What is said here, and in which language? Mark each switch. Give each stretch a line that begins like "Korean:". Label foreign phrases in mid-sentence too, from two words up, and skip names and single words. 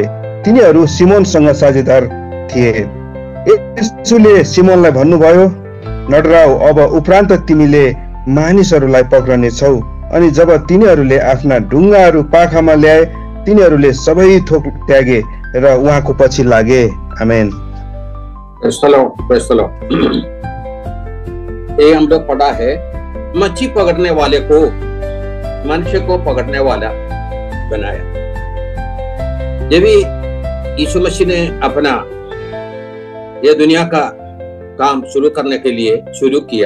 Nepali: तिनीहरू सिमोनसँग साझेदार थिए। येशूले सिमोनलाई भन्नुभयो, नडराऊ, अब उपरान्त तिमीले मानिसहरूलाई पक्रनेछौ। अनि जब तिनीहरूले आफ्ना डुङ्गाहरू पाखामा ल्याए, तिनीहरूले सबै थोक त्यागे र उहाँको पछि लागे। आमेन।
Hindi: ये हम लोग पढ़ा है, मच्छी पकड़ने वाले को मनुष्य को पकड़ने वाला बनाया। ये भी यीशु मसीह ने अपना ये दुनिया का काम शुरू करने के लिए शुरू किया।